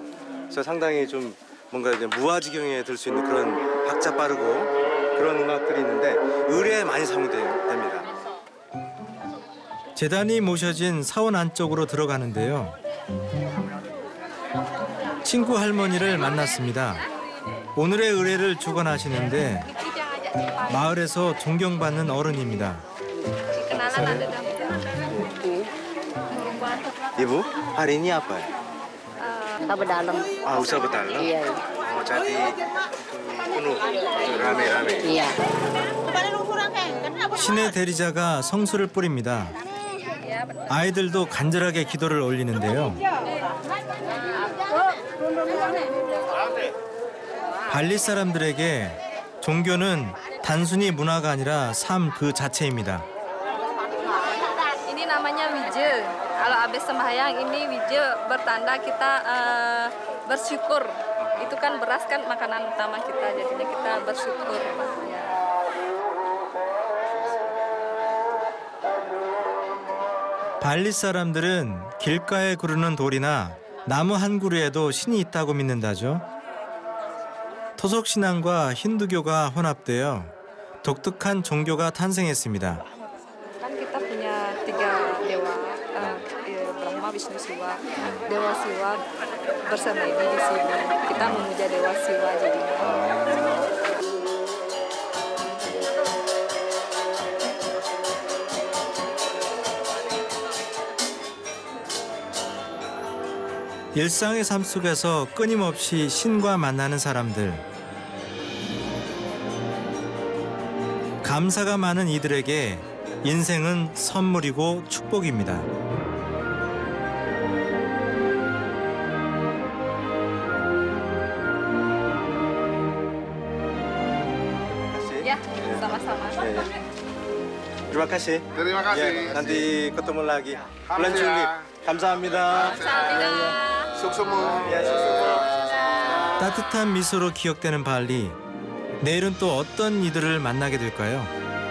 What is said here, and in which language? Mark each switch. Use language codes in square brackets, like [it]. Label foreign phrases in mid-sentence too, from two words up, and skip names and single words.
[ko] 그래서 상당히 좀 뭔가 이제 무아지경에 들 수 있는 그런 박자 빠르고 그런 음악들이 있는데 의뢰에 많이 사용됩니다. 재단이 모셔진 사원 안쪽으로 들어가는데요. 친구 할머니를 만났습니다. 오늘의 의뢰를 주관하시는데 마을에서 존경받는 어른입니다. [id] Ibu, hari ini apa? Usaha berdalam. Usaha berdalam? Iya. Oh, jadi penuh, rame-rame. Iya. [ko] 신의 대리자가 성수를 뿌립니다. 아이들도 간절하게 기도를 올리는데요. 발리 사람들에게 종교는 단순히 문화가 아니라 삶 그 자체입니다. [id] Ini namanya wije. Kalau habis sembahyang ini wije bertanda kita bersyukur. Itu kan beras kan makanan utama kita, jadinya kita bersyukur. [ko] 발리 사람들은 길가에 구르는 돌이나 나무 한 그루에도 신이 있다고 믿는다죠. 토속 신앙과 힌두교가 혼합되어 독특한 종교가 탄생했습니다. [id] Kan kita punya 3 dewa, Brahma, Vishnu, Siwa. Dewa Siwa bersemedi di sini. Kita memuja Dewa Siwa jadinya. [ko] 일상의 삶 속에서 끊임없이 신과 만나는 사람들. 감사가 많은 이들에게 인생은 선물이고 축복입니다. [id] Ya, sama-sama. Terima kasih. Terima kasih. Ya, nanti ketemu lagi. Bulan Juli. [ko] 감사합니다. [ban] Suksumu. [ko] Ya, 따뜻한 미소로 기억되는 발리. 내일은 또 어떤 이들을 만나게 될까요?